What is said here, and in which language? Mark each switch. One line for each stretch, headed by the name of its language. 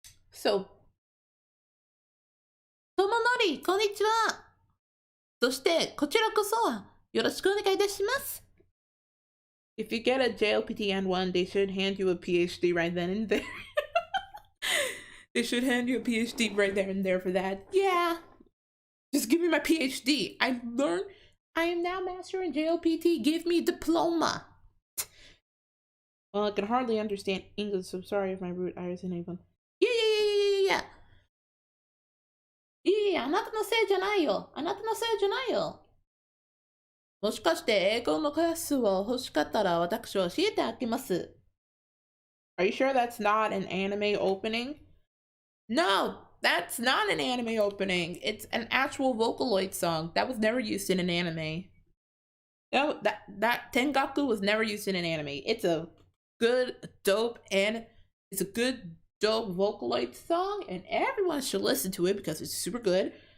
English: So, Tomonori, こんにちは。
Japanese: そしてこちらこそよろしくお願いいたします。
English: If you get a JLPT N1, they should hand you a PhD right then and there. They should hand you a PhD right there and there for that. Yeah. Just give me my PhD. I am now master in JLPT. Give me a diploma. Well, I can hardly understand English, so sorry if my root Irish and anyone. Yeah.
Japanese: いや、あなたのせいじゃないよ。あなたのせいじゃないよ。もしかして英語のクラスを欲しかったら私は教えてあげます。
English: Are you sure that's not an anime opening? No, that's not an anime opening. It's an actual Vocaloid song that was never used in an anime. No, that Tengaku was never used in an anime. It's a good, dope Vocaloid song, and everyone should listen to it because it's super good.